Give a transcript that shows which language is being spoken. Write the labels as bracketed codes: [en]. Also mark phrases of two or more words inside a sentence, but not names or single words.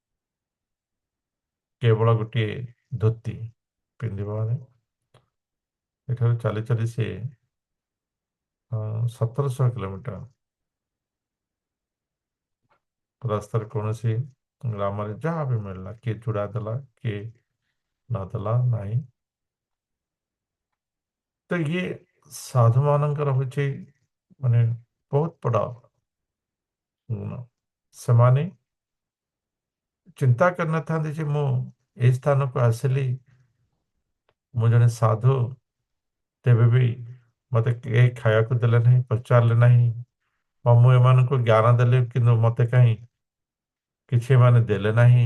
[or] କେବଳ ଗୋଟିଏ ଧୋତି ପିନ୍ଧିବା ମାନେ ଏଠାରୁ ଚାଲି ଚାଲି ସେ 1700 କିଲୋମିଟର ରାସ୍ତାରେ କୌଣସି ଗ୍ରାମରେ ଯାହା ବି ମିଳିଲା, କିଏ ଚୂଡ଼ା ଦେଲା, କିଏ ନଦେଲା ନାହିଁ। ତ ଇଏ ସାଧୁ ମାନଙ୍କର ହଉଛି [hi] माने बहुत बड़ा गुण [or] ସେମାନେ ଚିନ୍ତା କରିନଥାନ୍ତି ଯେ ମୁଁ ଏଇ ସ୍ଥାନକୁ ଆସିଲି, ମୁଁ ଜଣେ ସାଧୁ, ତେବେ ବି ମତେ କେହି ଖାଇବାକୁ ଦେଲେ ନାହିଁ, ପଚାରିଲେ ନାହିଁ, ବା ମୁଁ ଏମାନଙ୍କୁ ଜ୍ଞାନ ଦେଲି କିନ୍ତୁ ମତେ କାହିଁ କିଛି ଏମାନେ ଦେଲେ ନାହିଁ।